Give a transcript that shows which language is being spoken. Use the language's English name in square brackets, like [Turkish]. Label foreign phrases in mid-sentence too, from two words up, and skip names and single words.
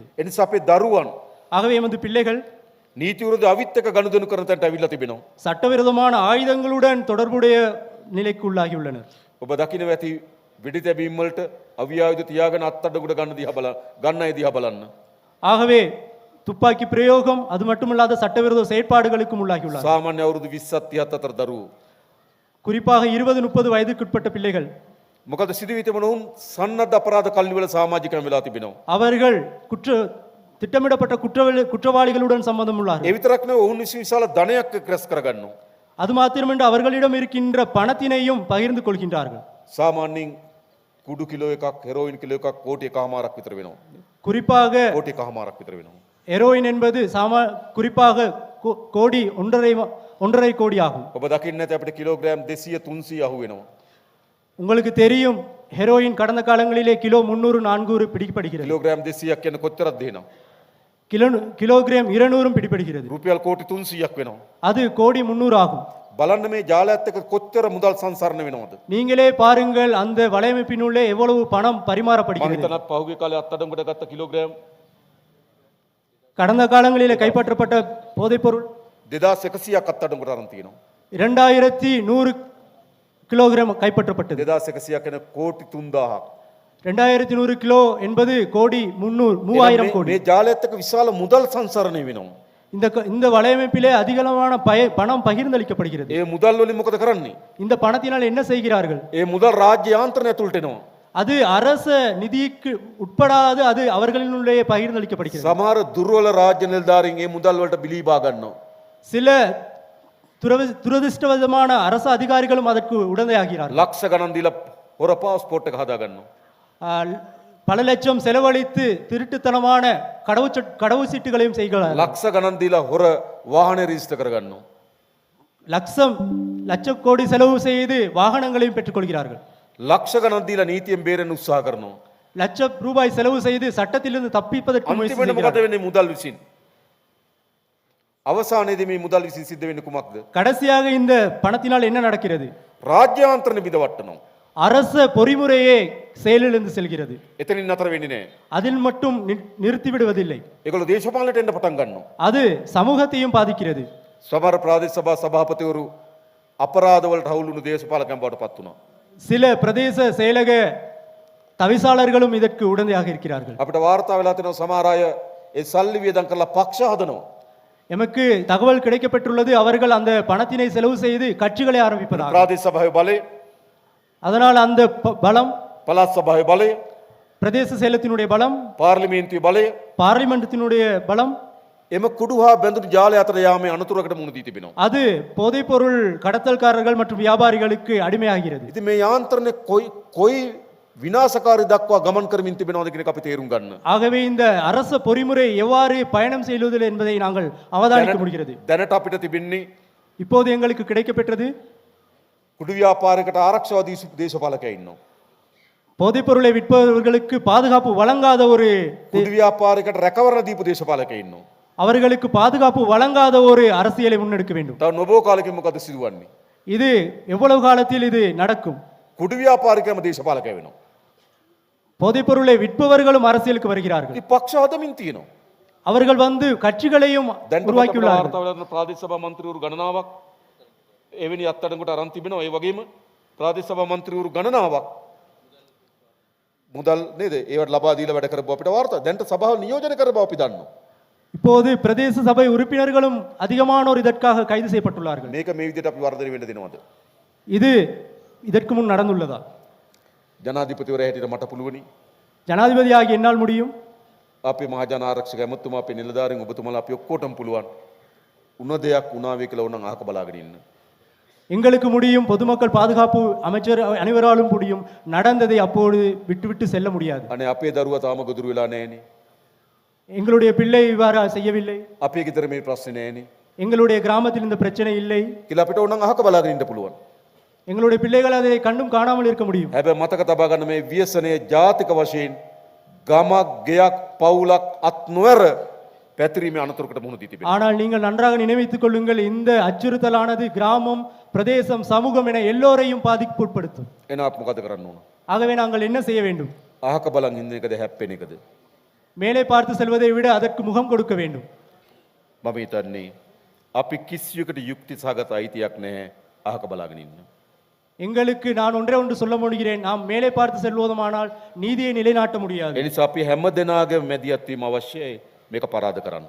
[Sinhala] එනිසා අපේ දරුවන් [Tamil] ஆகவே எமது பிள்ளைகள் [Sinhala] නීති විරෝධී අවිත් එක්ක ගනුදෙනු කරන තැනට ඇවිල්ලා තිබෙනවා. [Tamil] சட்டவிரோதமான ஆயுதங்களுடன் தொடர்புடைய நிலைக்கு உள்ளாகி உள்ளனர். [Sinhala] ඔබ දකින්න ඇති වෙඩි තැබීම් වලට අවියායුධ තියාගෙන අත්අඩංගුවට ගන්න අය දිහා බලන්න. [Tamil] ஆகவே துப்பாக்கி பிரயோகம் அது மட்டுமல்லாத சட்டவிரோத செயற்பாடுகளுக்கும் உள்ளாகி உள்ளார். [Sinhala] සාමාන්‍ය අවුරුදු 20ක් 30ක් අතර දරුවෝ. [Tamil] குறிப்பாக 20-30 வயதுக்குட்பட்ட பிள்ளைகள். [Sinhala] මොකද සිදුවී තිබෙන උන් සන්නද්ධ අපරාධ කල්ලිවල සමාජිකයන් වෙලා තිබෙනවා. [Tamil] அவர்கள் திட்டமிடப்பட்ட குற்றவாளிகளுடன் சம்பந்தம் உள்ளார்கள். [Sinhala] ඒ විතරක් නෙවෙයි ඔවුන් විසින් විශාල ධනයක් රැස් කරගන්නවා. [Tamil] அது மாத்திரமன்று அவர்களிடம் இருக்கின்ற பணத்தினையும் பகிர்ந்து கொள்கின்றார்கள். [Sinhala] සාමාන්‍යයෙන් කුඩු කිලෝ එකක් හෙරෝයින් කිලෝ එකක් කෝටි එකමාරක් විතර වෙනවා. [Tamil] குறிப்பாக [Sinhala] කෝටි එකමාරක් විතර වෙනවා. [Tamil] ஹெரோயின் என்பது குறிப்பாக கோடி 1.5 கோடி ஆகும். [Sinhala] ඔබ දකින්න ඇති අපිට කිලෝග්‍රෑම් 200 300 අහු වෙනවා. [Tamil] உங்களுக்கு தெரியும் ஹெரோயின் கடந்த காலங்களிலே கிலோ 300-400 பிடிக்கப்படுகிறது. [Sinhala] කිලෝග්‍රෑම් 200ක් කියන කොච්චරද දෙනවා? [Tamil] கிலோகிராம் 200 பிடிப்படுகிறது. [Sinhala] රුපියල් කෝටි 300ක් වෙනවා. [Tamil] அது கோடி 300 ஆகும். [Sinhala] බලන්න මේ ජාලයත් එක්ක කොච්චර මුදල් සංසරණ වෙනවද? [Tamil] நீங்களே பாருங்கள் அந்த வலையமைப்பினுள்ளே எவ்வளவு பணம் [Sinhala] මම [Tamil] பரிமாறப்படுகிறது. [Sinhala] හිතනවා පහුගිය කාලේ අත්අඩංගුවට ගත්ත කිලෝග්‍රෑම් [Tamil] கடந்த காலங்களிலே கைப்பற்றப்பட்ட போதைப்பொருள் [Sinhala] 2100ක් අත්අඩංගුවට අරන් තියෙනවා. [Tamil] 2100 கிலோகிராம் கைப்பற்றப்பட்டது. [Sinhala] 2100 කියන කෝටි 3000ක්. [Tamil] 2100 கிலோ என்பது கோடி 3000 கோடி. [Sinhala] මේ ජාලයත් එක්ක විශාල මුදල් සංසරණය වෙනවා. [Tamil] இந்த வலையமைப்பிலே அதிகளவான பணம் பகிர்ந்தளிக்கப்படுகிறது. [Sinhala] ඒ මුදල් වලින් මොකද කරන්නේ? [Tamil] இந்த பணத்தினால் என்ன செய்கிறார்கள்? [Sinhala] ඒ මුදල් රාජ්‍ය යාන්ත්‍රණය ඇතුළට එනවා. [Tamil] அது அரச நிதிக்கு உட்படாது அது அவர்களினுடைய பகிர்ந்தளிக்கப்படுகிறது. [Sinhala] සමහර දුර්වල රාජ්‍ය නිලධාරීන් ඒ මුදල් වලට බිලී බා ගන්නවා. [Tamil] சில துரதிர்ஷ்டவசமான அரசு அதிகாரிகளும் அதற்கு உடந்தையாகிறார்கள். [Sinhala] ලක්ෂ ගණන් දීලා හොර පාස්පෝර්ට් එක හදා ගන්නවා. [Tamil] பல லட்சம் செலவழித்து திருட்டுத்தனமான கடவு சீட்டுகளையும் செய்கிறார்கள். [Sinhala] ලක්ෂ ගණන් දීලා හොර වාහනේ රෙජිස්ටර් කර ගන්නවා. [Tamil] லட்ச கோடி செலவு செய்து வாகனங்களையும் பெற்றுக்கொள்கிறார்கள். [Sinhala] ලක්ෂ ගණන් දීලා නීතියෙන් බේරෙන්න උත්සාහ කරනවා. [Tamil] லட்சம் ரூபாய் செலவு செய்து சட்டத்திலிருந்து தப்பிப்பதற்கு முயற்சி [Sinhala] අන්තිමට මොකද [Tamil] செய்கிறார்கள். [Sinhala] වෙන්නේ මුදල් විසින්? අවසානයේදී මේ මුදල් විසින් සිද්ධ වෙන්නේ කුමක්ද? [Tamil] கடைசியாக இந்த பணத்தினால் என்ன நடக்கிறது? [Sinhala] රාජ්‍යාන්ත්‍රණ බිඳවට්ටනවා. [Tamil] அரச பொறிமுறையே செயலிழந்து செல்கிறது. [Sinhala] එතනින් නතර වෙන්නේ නැහැ. [Tamil] அதில் மட்டும் நிறுத்தி விடுவதில்லை. [Sinhala] ඒගොල්ලෝ දේශපාලනයට එන්න පටන් ගන්නවා. [Tamil] அது சமூகத்தையும் பாதிக்கிறது. [Sinhala] සමහර ප්‍රාදේශ සභා සභාපතිවරු අපරාධ වලට හවුල් වුණු දේශපාලකයන් බවට පත් වුණා. [Tamil] சில பிரதேச செயலக தவிசாளர்களும் இதற்கு உடந்தையாக இருக்கிறார்கள். [Sinhala] අපිට වාර්තා වෙලා තියෙනවා සමහර අය ඒ සල්ලි වියදම් කරලා පක්ෂ හදනවා. [Tamil] எமக்கு தகவல் கிடைக்கப்பெற்றுள்ளது அவர்கள் அந்த பணத்தினை செலவு செய்து கட்சிகளை ஆரம்பிப்பதாக. [Sinhala] ප්‍රාදේශ සභාවේ බලය, [Tamil] அதனால் அந்த பலம், [Sinhala] පළාත් සභාවේ බලය, [Tamil] பிரதேச செயலத்தினுடைய பலம், [Sinhala] පාර්ලිමේන්තුවේ බලය [Tamil] பார்லிமெண்டத்தினுடைய பலம், [Sinhala] එම කුඩු හා බැඳුණු ජාලය අතර යාමේ අනතුරකට මුහුණ දී තිබෙනවා. [Tamil] அது போதைப்பொருள் கடத்தல்காரர்கள் மற்றும் வியாபாரிகளுக்கு அடிமையாகிறது. [Sinhala] ඉතින් මේ යාන්ත්‍රණය කොයි විනාශකාරී දක්වා ගමන් කරමින් තිබෙනවද කියන එක අපි තේරුම් ගන්න. [Tamil] ஆகவே இந்த அரச பொறிமுறை எவ்வாறு பயணம் செய்வது என்பதை நாங்கள் அவதானிக்க முடிகிறது. [Sinhala] දැනට අපිට තිබෙන්නේ [Tamil] இப்போது எங்களுக்கு கிடைக்கப்பெற்றது [Sinhala] කුඩු ව්‍යාපාරයකට ආරක්ෂාව දී දේශපාලකයෝ ඉන්නවා. [Tamil] போதைப்பொருளை விற்பவர்களுக்கு பாதுகாப்பு வழங்காத ஒரு [Sinhala] කුඩු ව්‍යාපාරයකට රැකවරණ දීපු දේශපාලකයෝ ඉන්නවා. [Tamil] அவர்களுக்கு பாதுகாப்பு வழங்காத ஒரு அரசியலை முன்னெடுக்க வேண்டும். [Sinhala] තව නොබෝ කාලෙකින් මොකද සිදුවන්නේ? [Tamil] இது எவ்வளவு காலத்தில் இது நடக்கும்? [Sinhala] කුඩු ව්‍යාපාරිකයම දේශපාලකයෝ වෙනවා. [Tamil] போதைப்பொருளை விற்பவர்களும் அரசியலுக்கு வருகிறார்கள். [Sinhala] ඉතින් පක්ෂ හදමින් තියෙනවා. [Tamil] அவர்கள் வந்து கட்சிகளையும் உருவாக்கியுள்ளார்கள். [Sinhala] වාර්තා වෙලා තියෙන ප්‍රාදේශ සභා මන්ත්‍රීවරු ගණනාවක් එවැනි අත්අඩංගුවට අරන් තිබෙනවා. ඒ වගේම ප්‍රාදේශ සභා මන්ත්‍රීවරු ගණනාවක් මුදල් නේද? ඒවට ලබා දීලා වැඩ කරපුවා අපිට වාර්තා. දැන්ට සභාව නියෝජනය කර බව අපි දන්නවා. [Tamil] இப்போது பிரதேச சபை உறுப்பினர்களும் அதிகமானோர் இதற்காக கைது செய்யப்பட்டுள்ளார்கள். [Sinhala] මේක මේ විදිහට අපි වර්ධනය වෙන්න දෙනවද? [Tamil] இது இதற்கு முன் நடந்துள்ளதா? [Sinhala] ජනාධිපතිවරයා හැටියට මට පුළුවනි. [Tamil] ஜனாதிபதியாகி என்னால் முடியும். [Sinhala] අපේ මහජන ආරක්ෂක ඇමතුමා අපේ නිලධාරීන් ඔබතුමාලා අපි ඔක්කොටම පුළුවන්. උන දෙයක් උනාවේ කියලා උනන් අහක බලාගෙන ඉන්න. [Tamil] எங்களுக்கு முடியும், பொதுமக்கள் பாதுகாப்பு அமைச்சர் அனைவராலும் முடியும். நடந்ததை அப்போது விட்டுவிட்டு செல்ல முடியாது. [Sinhala] අනේ අපේ දරුවා තාම ගොදුරු වෙලා නැහනේ. [Tamil] எங்களுடைய பிள்ளை இவ்வாறு செய்யவில்லை, [Sinhala] අපේ ගෙදර මේ ප්‍රශ්නේ නැහනේ [Tamil] எங்களுடைய கிராமத்தில் இந்த பிரச்சனை இல்லை, [Sinhala] කියලා අපිට උනන් අහක බලාගෙන ඉන්න පුළුවන්. [Tamil] எங்களுடைய பிள்ளைகள் அதை கண்டும் காணாமல் இருக்க முடியும். [Sinhala] හැබැයි මතක තබා ගන්න මේ ව්‍යසනයේ ජාතික වශයෙන් ගමක් ගෙයක් පවුලක් අත් නොවර පැතිරීමේ අනතුරකට මුහුණ දී තිබෙනවා. [Tamil] ஆனால் நீங்கள் நன்றாக நினைவித்துக் கொள்ளுங்கள், இந்த அச்சுறுத்தலானது கிராமம், பிரதேசம், சமூகம் என எல்லோரையும் பாதிப்பு உட்படுத்தும். [Sinhala] එහෙනම් අපි මොකද කරන්න ඕන? [Tamil] ஆகவே நாங்கள் என்ன செய்ய வேண்டும்? [Sinhala] අහක බලන් ඉන්න එකද හැප්පෙන එකද? [Tamil] மேலே பார்த்து செல்வதை விட அதற்கு முகம் கொடுக்க வேண்டும். [Sinhala] මම හිතන්නේ අපි කිසියකට යුක්ති සහගත අයිතියක් නැහැ අහක බලාගෙන ඉන්න. [Tamil] எங்களுக்கு நான் ஒன்று சொல்ல முடிகிறேன், நாம் மேலே பார்த்து செல்வதுமானால் நீதியை நிலைநாட்ட முடியாது. [Sinhala] ඒ නිසා අපි හැම දෙනාගේම මැදිහත් වීම අවශ්‍යයි මේක පරාද කරන්න.